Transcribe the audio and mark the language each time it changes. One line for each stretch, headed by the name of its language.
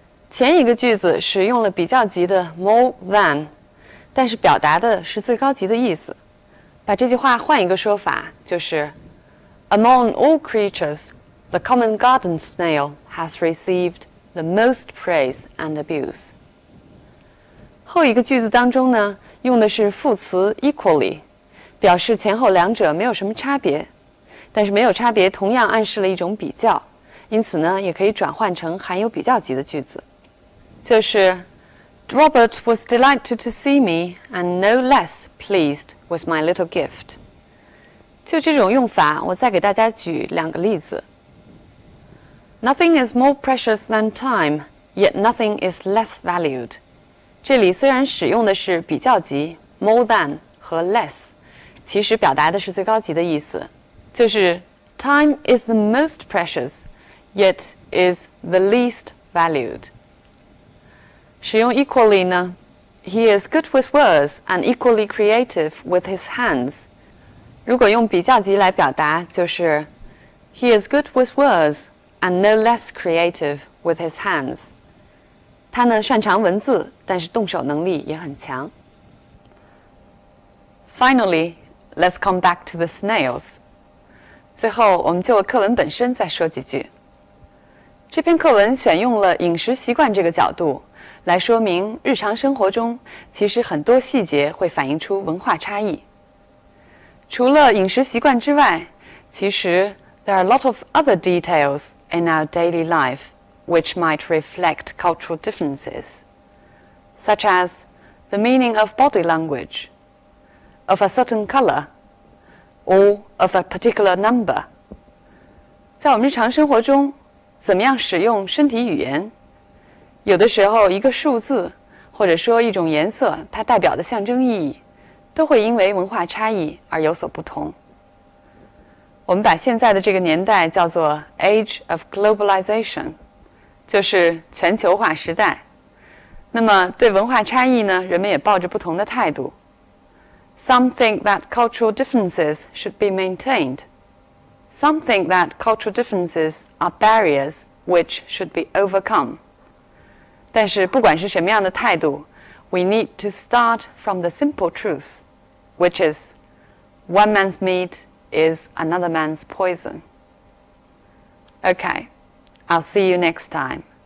Chinese: 前一个句子使用了比较级的 more than， 但是表达的是最高级的意思。把这句话换一个说法，就是
English: Among all creatures, the common garden snail has received the most praise and abuse.
Chinese: 后一个句子当中呢，用的是副词 equally， 表示前后两者没有什么差别。但是没有差别同样暗示了一种比较，因此呢，也可以转换成含有比较级的句子，就是
English: Robert was delighted to see me and no less pleased with my little gift.
Chinese: 就这种用法，我再给大家举两个例子。
English: Nothing is more precious than time, yet nothing is less valued.
Chinese: 这里虽然使用的是比较级 more than 和 less， 其实表达的是最高级的意思。
English: 就是 time is the most precious, yet is the least valued.
Chinese: 使用 equally 呢
English: He is good with words and equally creative with his hands.
Chinese: 如果用比较级来表达，就是
English: He is good with words and no less creative with his hands.
Chinese: 他呢擅长文字，但是动手能力也很强。
English: Finally, let's come back to the snails.
Chinese: 最后，我们就课文本身再说几句。这篇课文选用了饮食习惯这个角度，来说明日常生活中其实很多细节会反映出文化差异。除了饮食习惯之外，其实
English: there are a lot of other details in our daily life which might reflect cultural differences, such as the meaning of body language, of a certain color, or of a particular number.
Chinese: 在我们日常生活中，怎么样使用身体语言？有的时候，一个数字或者说一种颜色，它代表的象征意义，都会因为文化差异而有所不同。我们把现在的这个年代叫做 Age of Globalization， 就是全球化时代。那么对文化差异呢，人们也抱着不同的态度。
English: Some think that cultural differences should be maintained. Some think that cultural differences are barriers which should be overcome.
Chinese: 但是不管是什么样的态度，
English: we need to start from the simple truth, which is one man's meat is another man's poison. Okay, I'll see you next time.